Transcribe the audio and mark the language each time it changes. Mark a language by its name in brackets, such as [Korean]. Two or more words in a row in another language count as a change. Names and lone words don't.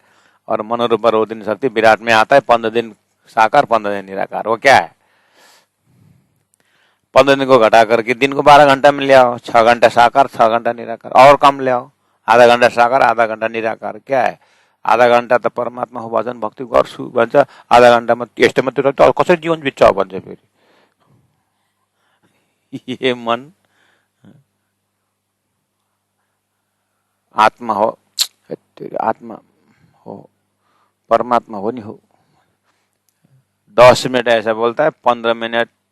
[Hindi] और मनोरूप रोदिन शक्ति विराट में आता है, 15 दिन साकार 15 दिन निराकार। वो क्या है? 15 दिन को घटा करके दिन को 12 घंटा में ले आओ, 6 घंटा साकार 6 घंटा निराकार, और कम ले आओ, आधा घंटा साकार आधा घंटा निराकार। क्या है? [Nepali] आधा घंटा त परमात्मा हो भजन भक्ति गर्छु भन्छ, आधा घन्टामा यस्तो मात्रै रहन्छ, अब कसरी जीवन बित्छ भन्छ फेरि। [Hindi] ये मन आत्मा हो, आत्मा हो, परमात्मा हो नहीं हो। 10 मिनट ऐसा बोलता है, 15 मिनट।